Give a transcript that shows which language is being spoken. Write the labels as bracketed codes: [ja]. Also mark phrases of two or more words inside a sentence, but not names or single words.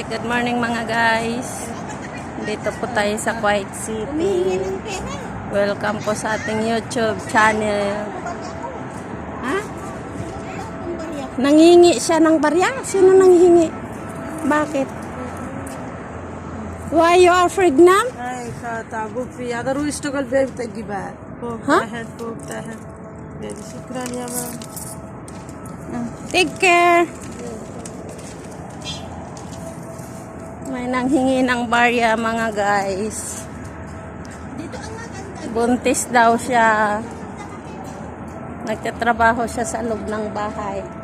[en] Good morning mga guys. [tl] Dito po tayo sa Kuwait City. Welcome po sa ating YouTube channel. Ha? Nanghingi siya ng barya? Sino nanghingi? Bakit? [en] Why you are pregnant? [tl] Ay, [ar] تعبوا في هذا روح يشتغل بيت تجيبها فوق تحت فوق تحت شكرا يا مام. [en] Take care. [tl] May nanghingi ng barya mga guys. Buntis daw siya. Nagtatrabaho siya sa loob ng bahay.